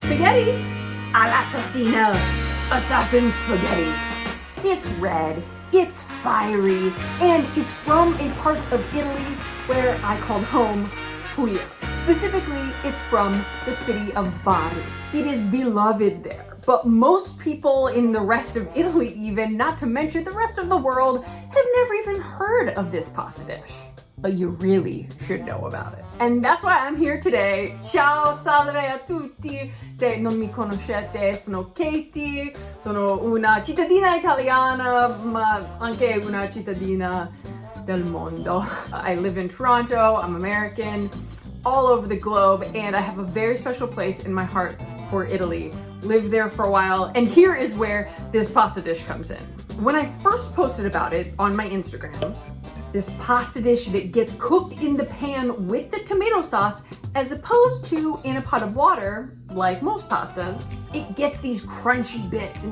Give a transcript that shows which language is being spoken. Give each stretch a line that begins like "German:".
English: Spaghetti all'assassino, assassin spaghetti. It's red, it's fiery, and it's from a part of Italy where I called home, Puglia. Specifically, it's from the city of Bari. It is beloved there, but most people in the rest of Italy even, not to mention the rest of the world, have never even heard of this pasta dish. But you really should know about it. And that's why I'm here today.
Italian: Ciao, salve a tutti. Se non mi conoscete, sono Katie. Sono una cittadina italiana, ma anche una cittadina del mondo.
English: I live in Toronto, I'm American, all over the globe, and I have a very special place in my heart for Italy. Lived there for a while, and here is where this pasta dish comes in. When I first posted about it on my Instagram, this pasta dish that gets cooked in the pan with the tomato sauce as opposed to in a pot of water, like most pastas, it gets these crunchy bits.